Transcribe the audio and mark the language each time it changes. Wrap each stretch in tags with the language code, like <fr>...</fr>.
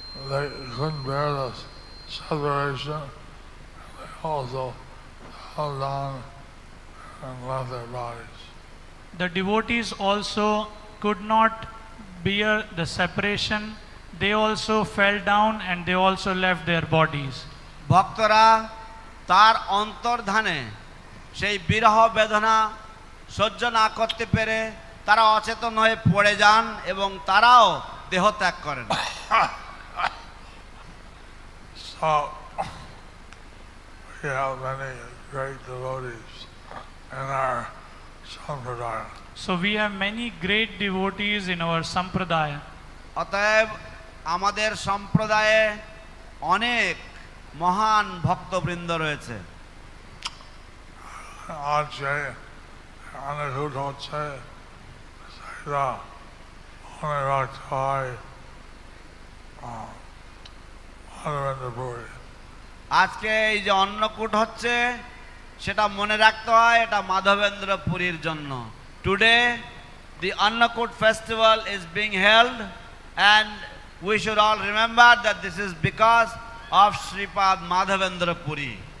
<en>They couldn't bear the separation. They also fell down and left their bodies. The devotees also could not bear the separation. They also fell down and they also left their bodies.</en> <bn>ভক্তরা তার অন্তর্ধানে সেই বিরহ বেদনা সহ্য না করতে পেরে তারা অচেতন হয়ে পড়ে যান এবং তারাও দেহ ত্যাগ করেন।</bn> <en>So we have many great devotees in our sampradaya. So we have many great devotees in our sampradaya.</en> <bn>অতএব আমাদের সম্প্রদায়ে অনেক মহান ভক্তবৃন্দ রয়েছে। আছে অনেক হচ্ছে সেটা মনে রাখতে হয় মাধবেন্দ্রপুরী। আজকে এই যে অন্নকূট হচ্ছে সেটা মনে রাখতে হয়, এটা মাধবেন্দ্রপুরীর জন্য।</bn> <en>Today the Annakut festival is being held and we should all remember that this is because of Sripad Madhavendra Puri.</en>